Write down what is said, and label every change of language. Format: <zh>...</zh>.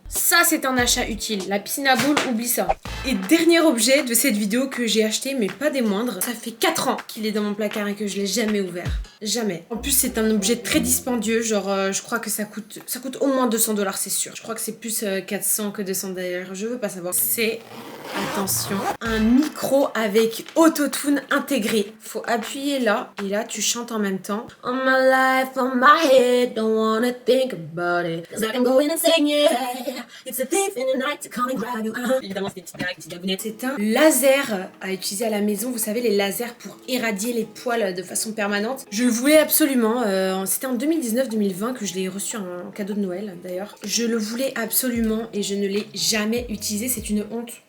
<fr>Ça c'est un achat utile, la piscine à boules, oublie ça. Et dernier objet de cette vidéo que j'ai acheté mais pas des moindres, ça fait 4 ans qu'il est dans mon placard et que je l'ai jamais ouvert. Jamais. En plus c'est un objet très dispendieux, genre je crois que ça coûte au moins 200 $, c'est sûr. Je crois que c'est plus 400 que 200 d'ailleurs, je veux pas savoir. C'est, attention, un micro avec autotune intégré. Faut appuyer là et là tu chantes en même temps.</fr> <en>On my life, on my head, don't wanna think about it. Cause I can go in and sing yeah. It's a thief in the night to come and grab you.</en> <fr>Évidemment c'est des petites blagues, petites gabounettes. C'est un laser à utiliser à la maison. Vous savez les lasers pour éradier les poils de façon permanente. Je le voulais absolument. C'était en 2019-2020 que je l'ai reçu en cadeau de Noël d'ailleurs. Je le voulais absolument et je ne l'ai jamais utilisé. C'est une honte.</fr>